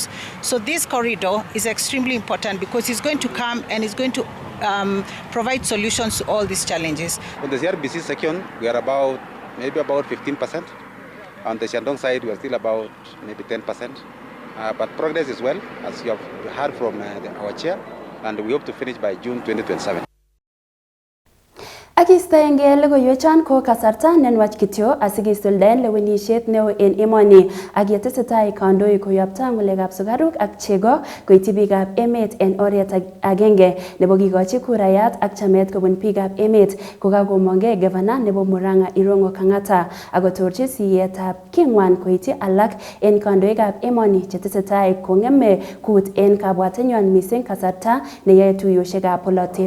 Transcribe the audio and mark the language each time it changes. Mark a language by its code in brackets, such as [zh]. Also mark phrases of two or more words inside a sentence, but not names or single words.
[en] So this corridor is extremely important because it's going to come and it's going to provide solutions to all these challenges. On the CRBC section, we are maybe about 15%. On the Shandong side, we are still about maybe 10%. But progress is well, as you have heard from our chair, and we hope to finish by June 2027. [kln] Akistaenge logoiwechan ko kasarta nenwach kityo asikisuldaen lewenisiet neo en emoni ak yetesetai kandoik koyopta ng'alekab sukaruk ak chego koityi biikab emet en oret agenge nebo kikochi kurayat ak chamet kobun biikab emet kokakomongei gavana nebo Murang'a Irong'o Kang'ata akotorchi siyetab king'wan koityi alak en kandoikab emoni chetesetai kong'eme kut en kabwatenywan missing kasarta neyoe tuiyosiekab polotet.